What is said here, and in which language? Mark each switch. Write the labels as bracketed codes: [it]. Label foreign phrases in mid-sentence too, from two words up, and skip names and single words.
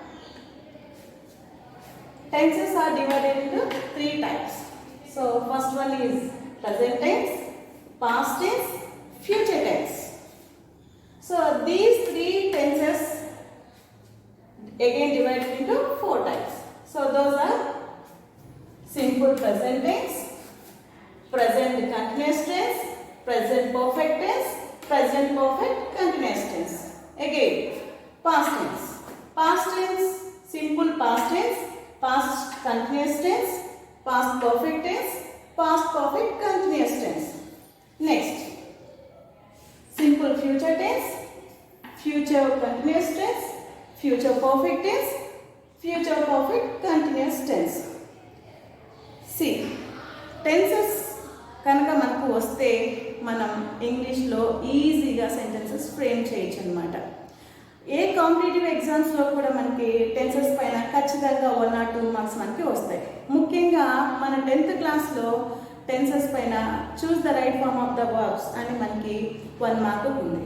[en] Tenses are divided into three types. So first one is present tense, past tense, future tense. So these three tenses again divided into four types. So those are simple present tense, present continuous tense, present perfect tense, present perfect continuous tense. Again, past tense. Past tense, simple past tense, past continuous tense, past perfect tense, past perfect continuous tense. Next, simple future tense, future continuous tense, future perfect tense, future perfect continuous tense. See, tenses [te] కనుక మనకు వస్తే మనం ఇంగ్లీష్లో ఈజీగా [en] sentences frame [te] చేయొచ్చు అనమాట. ఏ కాంపిటేటివ్ ఎగ్జామ్స్లో కూడా మనకి టెన్సెస్ పైన ఖచ్చితంగా [en] 1 or 2 marks [te] మనకి వస్తాయి. ముఖ్యంగా మన 10th క్లాస్లో టెన్సెస్ పైన [en] choose the right form of the verbs [te] అని మనకి 1 మార్క్ ఉంది.